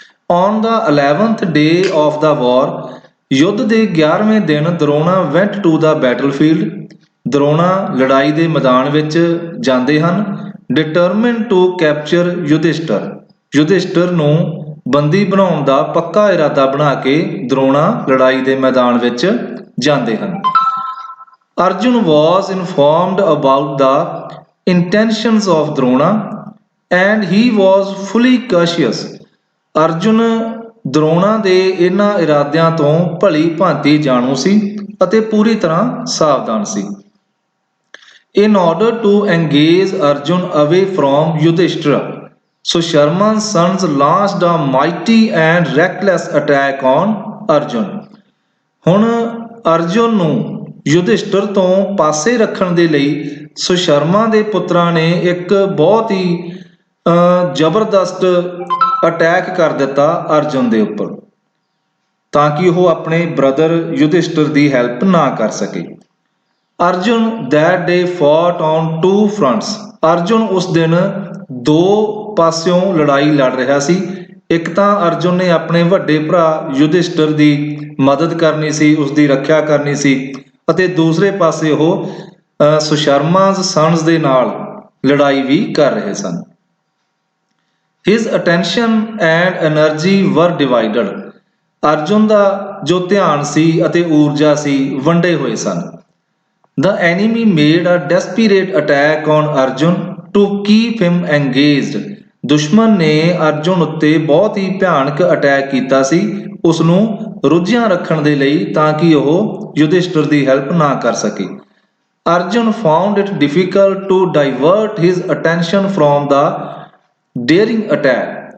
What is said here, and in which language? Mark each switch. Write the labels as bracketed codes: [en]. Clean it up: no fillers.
[en] on the 11th day of the war, [pa] ਯੁੱਧ ਦੇ 11ਵੇਂ ਦਿਨ [en] Drona went to the battlefield. [pa] ਦਰੋਣਾ ਲੜਾਈ ਦੇ ਮੈਦਾਨ ਵਿੱਚ ਜਾਂਦੇ ਹਨ। [en] Determined to capture Yudhishthir. [pa] Yudhishthir ਨੂੰ ਬੰਦੀ ਬਣਾਉਣ ਦਾ ਪੱਕਾ ਇਰਾਦਾ ਬਣਾ ਕੇ ਦਰੋਣਾ ਲੜਾਈ ਦੇ ਮੈਦਾਨ ਵਿੱਚ ਜਾਂਦੇ ਹਨ। [en] Arjun was informed about the intentions of Drona and he was fully cautious। [pa] Arjun ਦਰੋਣਾ ਦੇ ਇਹਨਾਂ ਇਰਾਦਿਆਂ ਤੋਂ ਭਲੀ ਭਾਂਤੀ ਜਾਣੂ ਸੀ ਅਤੇ ਪੂਰੀ ਤਰ੍ਹਾਂ ਸਾਵਧਾਨ ਸੀ। [en] In order to engage Arjun away from Yudhishthira, Susharma's sons launched a mighty and reckless attack on Arjun। [pa] ਹੁਣ ਅਰਜੁਨ ਨੂੰ ਯੁਧਿਸ਼ਟਰ ਤੋਂ ਪਾਸੇ ਰੱਖਣ ਦੇ ਲਈ ਸੁਸ਼ਰਮਾ ਦੇ ਪੁੱਤਰਾਂ ਨੇ ਇੱਕ ਬਹੁਤ ਹੀ ਜ਼ਬਰਦਸਤ ਅਟੈਕ ਕਰ ਦਿੱਤਾ ਅਰਜੁਨ ਦੇ ਉੱਪਰ, ਤਾਂ ਕਿ ਉਹ ਆਪਣੇ ਬ੍ਰਦਰ ਯੁਧਿਸ਼ਟਰ ਦੀ ਹੈਲਪ ਨਾ ਕਰ ਸਕੇ। [en] Arjun that day fought on two fronts। [pa] Arjun ਉਸ ਦਿਨ ਦੋ ਪਾਸਿਓਂ ਲੜਾਈ ਲੜ ਰਿਹਾ ਸੀ। ਇੱਕ ਤਾਂ ਅਰਜੁਨ ਨੇ ਆਪਣੇ ਵੱਡੇ ਭਰਾ ਯੁਧਿਸ਼ਟਰ ਦੀ ਮਦਦ ਕਰਨੀ ਸੀ, ਉਸ ਦੀ ਰੱਖਿਆ ਕਰਨੀ ਸੀ, ਅਤੇ ਦੂਸਰੇ ਪਾਸੇ ਉਹ ਸੁਸ਼ਰਮਾ's sons ਦੇ ਨਾਲ ਲੜਾਈ ਵੀ ਕਰ ਰਹੇ ਸਨ। [en] His attention and energy were divided। [pa] Arjun ਦਾ ਜੋ ਧਿਆਨ ਸੀ ਅਤੇ ਊਰਜਾ ਸੀ ਵੰਡੇ ਹੋਏ ਸਨ। [en] The enemy made a desperate attack on Arjun to keep him engaged। [pa] ਦੁਸ਼ਮਣ ਨੇ ਅਰਜੁਨ ਉੱਤੇ ਬਹੁਤ ਹੀ ਭਿਆਨਕ ਅਟੈਕ ਕੀਤਾ ਸੀ ਉਸ ਨੂੰ ਰੁੱਝਿਆ ਰੱਖਣ ਦੇ ਲਈ ਤਾਂ ਕਿ ਉਹ ਯੁਧਿਸ਼ਠਰ ਦੀ ਹੈਲਪ ਨਾ ਕਰ ਸਕੇ। [en] Arjun found it difficult to divert his attention from the daring attack.